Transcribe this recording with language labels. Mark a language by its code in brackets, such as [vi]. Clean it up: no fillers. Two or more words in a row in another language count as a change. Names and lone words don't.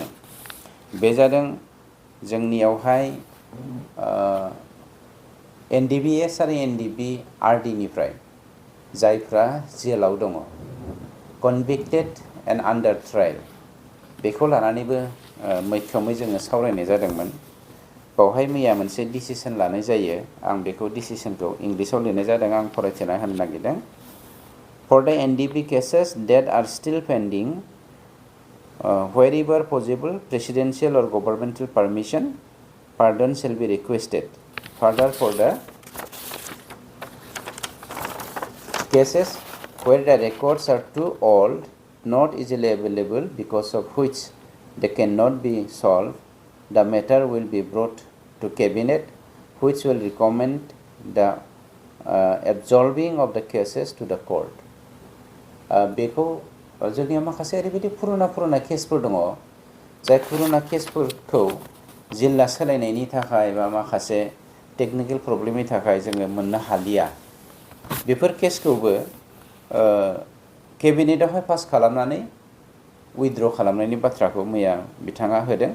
[brx] बे जादों जोंनियावहाय एनडिबिएस आरो एनडिबिआरडिनिफ्राय जायफ्रा जेलाव दङ [en] convicted and under trial, [brx] बेखौ लानानैबो मैखोमै जोङो सावरायनाय जादोंमोन। बावहाय मैया मोनसे डिसिसन लानाय जायो। आं बेखौ डिसिसनखौ इंलिसाव लिरनाय जादों, आं फरायथिना होनो नागिरदों। [en] for the NDB cases that are still pending wherever possible presidential or governmental permission pardon shall be requested. Further, for the cases where the records are too old, not easily available because of which they cannot be solved, the matter will be brought to cabinet, which will recommend the absolving of the cases to the court. [brx] बेखौ जोंनियाव माखासे ओरैबायदि पुरुना केसफोर दङ जाय पुरुना केसफोरखौ जिल्ला सोलायनायनि थाखाय बा माखासे टेकनिकेल प्रब्लेमनि थाखाय जोङो मोननो हालिया। बेफोर केसखौबो केबिनेटआवहाय पास खालामनानै उइथड्र खालामनायनि बाथ्राखौ मैया बिथाङा होदों।